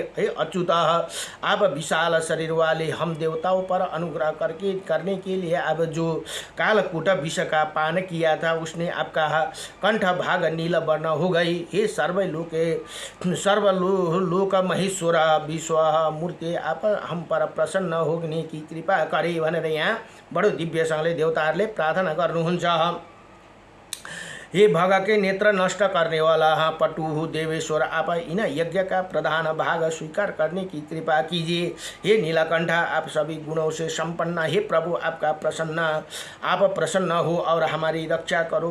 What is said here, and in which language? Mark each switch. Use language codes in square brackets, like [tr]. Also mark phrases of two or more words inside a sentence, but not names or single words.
[hi] हे अच्युत, आप विशाल शरीर वाले हम देवताओं पर अनुग्रह करने के लिए आप जो कालकूट विष का पान किया था, उसने आपका कंठ भाग नील वर्ण हो गई। हे सर्वलोक महेश्वर विश्व मूर्ति, आप हम पर प्रसन्न होने की कृपा करे [ne] भनेर यहाँ बडो दिव्यसँगले देवताहरूले प्रार्थना गर्नुहुन्छ। [hi] हे भग के नेत्र नष्ट करने वाला पटु देवेश्वर, आप इन यज्ञ का प्रधान भाग स्वीकार करने की कृपा कीजिए। हे नीलकंठ, आप सभी गुणों से संपन्न, हे प्रभु आप प्रसन्न हो और हमारी रक्षा करो।